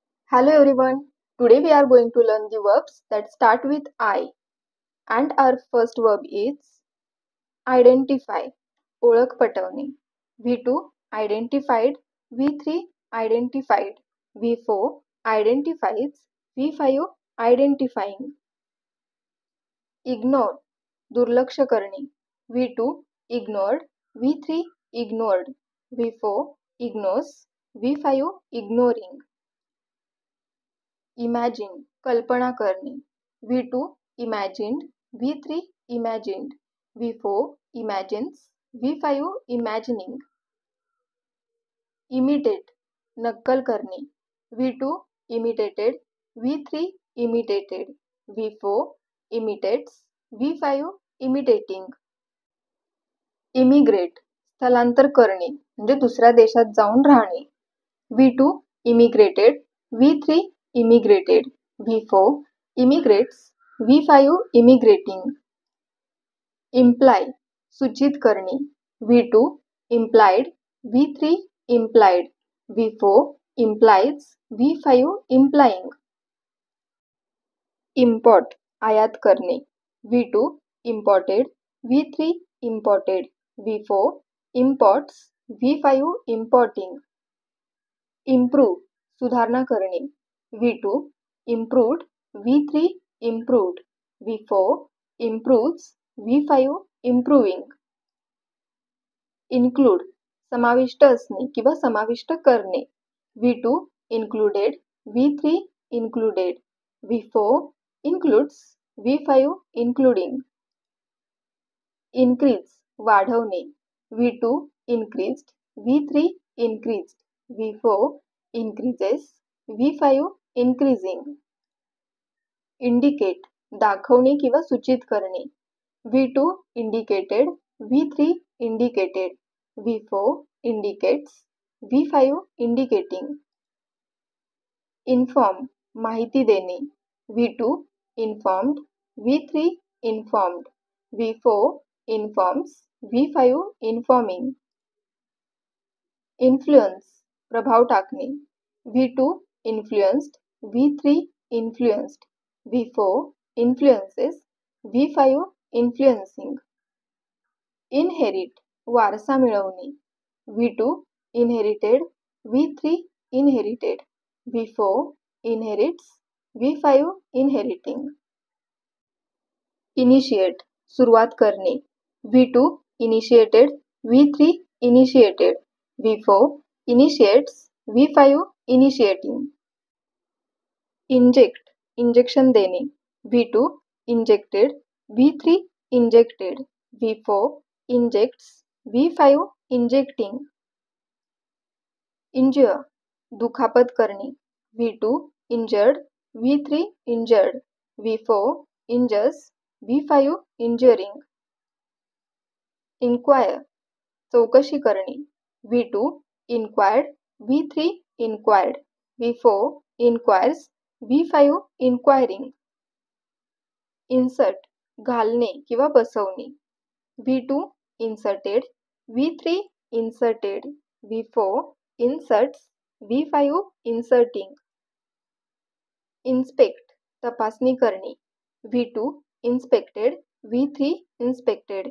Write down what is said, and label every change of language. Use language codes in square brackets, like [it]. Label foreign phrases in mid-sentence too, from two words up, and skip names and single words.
[en] Hello everyone. Today we are going to learn the verbs that start with I. And our first verb is identify. [mr] ओळख पटवणे. [en] V2 identified. V3 identified. V4 identifies. V5 identifying. Ignore. [mr] दुर्लक्ष करणे. [en] V2 ignored. V3 ignored. V4 ignores. V5 ignoring. Imagine. [mr] कल्पना करणे. [en] V2 imagined. V3 imagined. V4 imagines. V5 imagining. Imitate. [mr] नक्कल करणे. [en] V2 imitated. V3 imitated. V4 imitates. V5 imitating. Immigrate. [mr] स्थलांतर करणे म्हणजे दुसऱ्या देशात जाऊन राहणे. [en] V2 immigrated. V3 immigrated. V4 immigrates. V5 immigrating. Imply. [mr] सूचित करणे. [en] V2 implied. V3 implied. V4 implies. V5 implying. Import. [mr] आयात करणे. [en] V2 imported. V3 imported. V4 imports. V5 importing. Improve. [mr] सुधारणा करणे. [en] V2 improved. V3 improved. V4 improves. V5 improving. Include. [mr] समाविष्ट असणे किंवा समाविष्ट करणे. [en] V2 included. V3 included. V4 includes. V5 including. Increase. वाढवणे. V2 increased. V3 increased. V4 increases. V5 increasing. Indicate. [mr] दाखवणे किंवा सूचित करणे. [en] V2 indicated. V3 indicated. V4 indicates. V5 indicating. Inform. [mr] माहिती देणे. [en] V2 informed. V3 informed. V4 informs. V5 informing. Influence. [mr] प्रभाव टाकणे. [en] V2 influenced. V3 influenced. V4 influences. V5 influencing. Inherit. [mr] वारसा मिळवणे. [en] V2 inherited. V3 inherited. V4 inherits. V5 inheriting. Initiate. [mr] सुरुवात करणे. [en] V2 initiated. V3 initiated. V4 initiates. V5 initiating. Inject. [mr] इंजेक्शन देणे. [en] V2 injected. V3 injected. V4 injects. V5 injecting. Injure. [mr] दुखापत करणे. [en] V2 injured. V3 injured. V4 injures. V5 injuring. Inquire. [mr] चौकशी करणे. [en] V2 inquired. V3 inquired. V4 inquires. V5 inquiring. Insert. [mr] घालणे किंवा बसवणे. [en] V2 inserted. V3 inserted. V4 inserts. V5 inserting. Inspect. [mr] तपासणी करणे. [en] V2 inspected. V3 inspected.